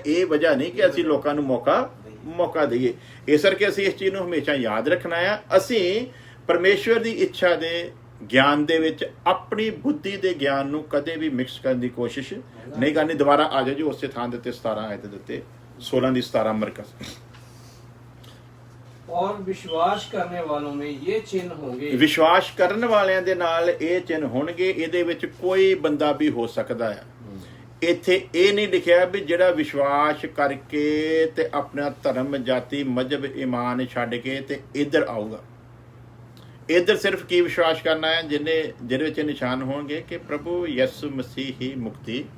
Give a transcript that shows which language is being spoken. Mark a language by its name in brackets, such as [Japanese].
[Punjabi] ਇਹ ਵਜ੍ਹਾ ਨਹੀਂ ਕਿ ਅਸੀਂ ਲੋਕਾਂ ਨੂੰ ਮੌਕਾ ਦਈਏ। ਇਸ ਕਰਕੇ ਅਸੀਂ ਇਸ ਚੀਜ਼ ਨੂੰ ਹਮੇਸ਼ਾ ਯਾਦ ਰੱਖਣਾ ਆ। ਅਸੀਂ ਪਰਮੇਸ਼ਵਰ ਦੀ ਇੱਛਾ ਦੇ ਗਿਆਨ ਦੇ ਵਿੱਚ ਆਪਣੀ ਬੁੱਧੀ ਦੇ ਗਿਆਨ ਨੂੰ ਕਦੇ ਵੀ ਮਿਕਸ ਕਰਨ ਦੀ ਕੋਸ਼ਿਸ਼ ਨਹੀਂ ਕਰਨੀ। ਦੁਬਾਰਾ ਆ ਜਾਓ ਜੀ ਉਸੇ ਥਾਂ ਦੇ ਉੱਤੇ 17 ਆਇਤ ਦੇ ਉੱਤੇ 16 ਦੀ 17 ਮਰਕਜ਼। [Hindi] और विश्वास करने वालों में ये चिन्ह होंगे। [Punjabi] ਵਿਸ਼ਵਾਸ ਕਰਨ ਵਾਲਿਆਂ ਦੇ ਨਾਲ ਇਹ ਚਿੰਨ੍ਹ ਹੋਣਗੇ। ਇਹਦੇ ਵਿੱਚ ਕੋਈ ਬੰਦਾ ਵੀ ਹੋ ਸਕਦਾ ਆ। ਇੱਥੇ ਇਹ ਨਹੀਂ ਲਿਖਿਆ ਵੀ ਜਿਹੜਾ ਵਿਸ਼ਵਾਸ ਕਰਕੇ ਤੇ ਆਪਣਾ ਧਰਮ, ਜਾਤੀ, ਮਜ਼ਹਬ, ਈਮਾਨ ਛੱਡ ਕੇ ਤੇ ਇੱਧਰ ਆਊਗਾ। ਇੱਧਰ ਸਿਰਫ ਕੀ ਵਿਸ਼ਵਾਸ ਕਰਨਾ ਹੈ ਜਿਹਦੇ ਵਿੱਚ ਨਿਸ਼ਾਨ ਹੋਣਗੇ ਕਿ ਪ੍ਰਭੂ ਯਿਸੂ ਮਸੀਹ ਹੀ ਮੁਕਤੀ